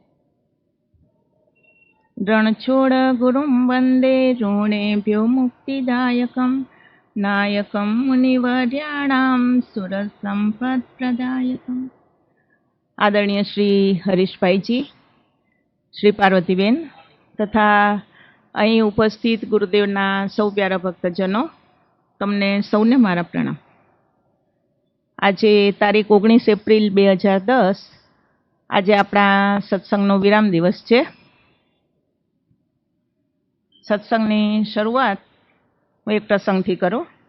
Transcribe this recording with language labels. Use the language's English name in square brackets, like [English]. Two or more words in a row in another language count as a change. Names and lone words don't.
[Sanskrit] रणछोड़ गुरुं वंदे ऋणेभ्यो मुक्तिदायकं नायकं मुनिवर्याणां सुरसंपत्प्रदायकम्। [Gujarati] આદરણીય શ્રી હરીશભાઈજી, શ્રી પાર્વતીબેન તથા અહીં ઉપસ્થિત ગુરુદેવના સૌ પ્યારા ભક્તજનો, તમને સૌને મારા પ્રણામ। આજે તારીખ 19 એપ્રિલ 2010 આજે આપણા સત્સંગનો વિરામ દિવસ છે। સત્સંગની શરૂઆત હું એક પ્રસંગથી કરું।